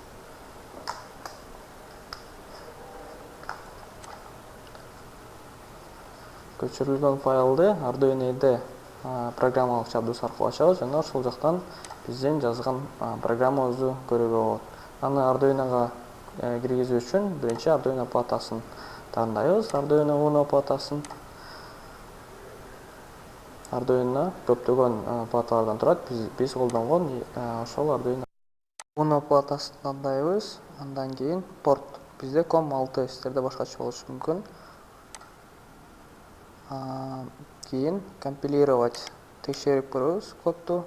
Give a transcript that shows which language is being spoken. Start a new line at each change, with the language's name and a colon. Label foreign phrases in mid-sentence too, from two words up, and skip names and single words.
Kyrgyz: Көчүрүлгөн файлды Arduino'de программалык жабдыгы аркылуу ачабыз жана ошол жактан биздин жазган программабызды көрүүгө болот. Аны Arduino'га киргизүү үчүн биринчи Arduino платасын тандайбыз. Arduino Uno платасын. Arduino көптөгөн платалардан турат. Биз колдонгон ошол Arduino Uno платасын тандайбыз. Андан кийин порт. Бизде COM6, сиздерде башкача болушу мүмкүн. Кийин компилировать, текшерип көрөбүз кодду.